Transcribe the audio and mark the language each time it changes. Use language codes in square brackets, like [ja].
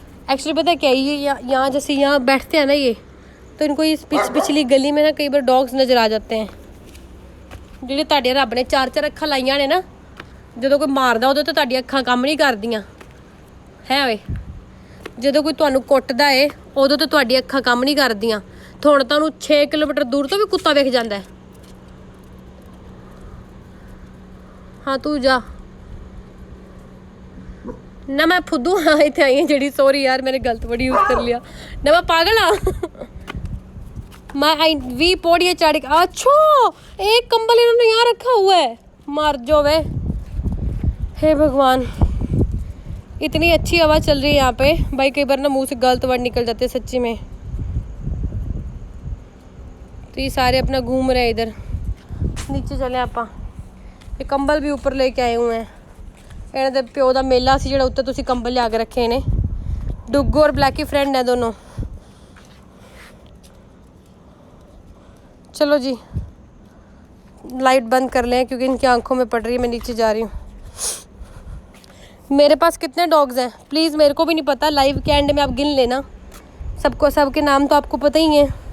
[hi] Actually पता है क्या, ये यहाँ जैसे यहाँ बैठते हैं ना ये, तो इनको ये पिछली गली में ना कई बार डॉग्स नज़र आ जाते हैं, [pa] ਜਿਹੜੇ ਤੁਹਾਡੇ ਰੱਬ ਨੇ 4-4 ਅੱਖਾਂ ਲਾਈਆਂ ਨੇ ਨਾ, ਜਦੋਂ ਕੋਈ ਮਾਰਦਾ ਉਦੋਂ ਤਾਂ ਤੁਹਾਡੀਆਂ ਅੱਖਾਂ ਕੰਮ ਨਹੀਂ ਕਰਦੀਆਂ ਹੈ ਓਏ। ਜਦੋਂ ਕੋਈ ਤੁਹਾਨੂੰ ਕੁੱਟਦਾ ਏ ਉਦੋਂ ਤਾਂ ਤੁਹਾਡੀ ਅੱਖਾਂ ਕੰਮ ਨਹੀਂ ਕਰਦੀਆਂ। ਹੁਣ ਤੁਹਾਨੂੰ 6 ਕਿਲੋਮੀਟਰ ਦੂਰ ਤੋਂ ਵੀ ਕੁੱਤਾ ਵੇਖ ਜਾਂਦਾ ਹੈ। [hi] हाँ तू जा ना, मैं फुद्दू हाँ इतने आई जी, सॉरी यार मैंने गलत वर्ड यूज़ कर लिया ना, मैं पागल हाँ। मैं आई भी पौड़ियाँ चढ़ के, अच्छा एक कंबल इन्होंने यहाँ रखा हुआ है, मार जो वे। हे भगवान, इतनी अच्छी हवा चल रही है यहाँ पे भाई, कई बार ना मुंह से गलत वर्ड निकल जाते हैं सच्ची में। तो ये सारे अपना घूम रहे हैं इधर। नीचे चले आप, ये कंबल भी ऊपर लेके आए हुए हैं। [pa] ਇਹਨਾਂ ਦੇ ਪਿਓ ਦਾ ਮੇਲਾ ਸੀ ਜਿਹੜਾ ਉੱਤੇ ਤੁਸੀਂ ਕੰਬਲ ਲਿਆ ਕੇ ਰੱਖੇ ਨੇ। [hi] डुग्गू और ब्लैकी फ्रेंड है दोनों। चलो जी लाइट बंद कर लें क्योंकि इनकी आंखों में पड़ रही है। मैं नीचे जा रही हूँ। मेरे पास कितने डॉग्स हैं प्लीज़ मेरे को भी नहीं पता, लाइव के एंड में आप गिन लेना सबको, सबके नाम तो आपको पता ही है।